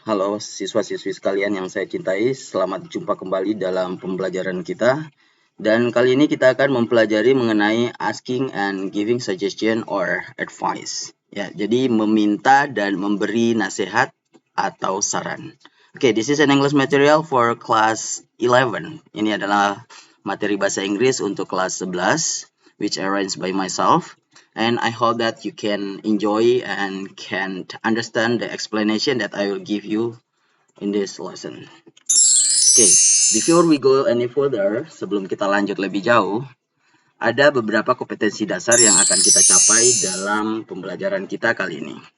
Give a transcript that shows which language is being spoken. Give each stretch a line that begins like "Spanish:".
Indonesian: Halo siswa-siswi sekalian yang saya cintai, selamat jumpa kembali dalam pembelajaran kita. Dan kali ini kita akan mempelajari mengenai
English: asking and giving suggestion or advice.
Indonesian: Ya, jadi meminta dan memberi nasihat atau saran.
English: Okay, this is an English material for class 11.
Indonesian: Ini adalah materi bahasa Inggris untuk kelas 11,
English: which arranged by myself. And I hope that you can enjoy and can understand the explanation that I will give you in this lesson. Okay, before we go any further,
Indonesian: sebelum kita lanjut lebih jauh, ada beberapa kompetensi dasar yang akan kita capai dalam pembelajaran kita kali ini.